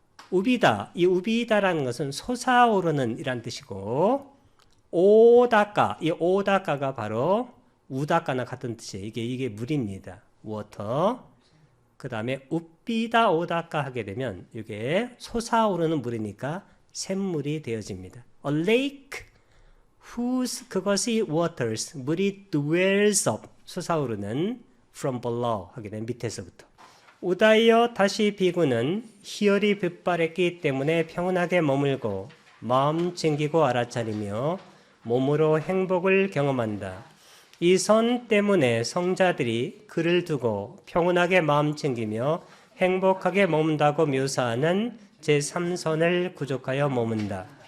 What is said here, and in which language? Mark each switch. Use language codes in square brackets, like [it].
[ko] 우비다, 이 우비다라는 것은 솟아오르는 이란 뜻이고, 오다카, 이 오다카가 바로 우다카나 같은 뜻이에요. 이게 물입니다. water. 그 다음에 우비다 오다카 하게 되면 이게 솟아오르는 물이니까 샘물이 되어집니다. [en] A lake whose, [ko] 그것이 [en] waters, [ko] 물이 [en] dwells up, [ko] 솟아오르는 [en] from below [ko] 하게 되면 밑에서부터. 우다이어 다시 비구는 희열이 빛발했기 때문에 평온하게 머물고 마음 챙기고 알아차리며 몸으로 행복을 경험한다. 이 선 때문에 성자들이 그를 두고 평온하게 마음 챙기며 행복하게 머문다고 묘사하는 제3선을 구족하여 머문다.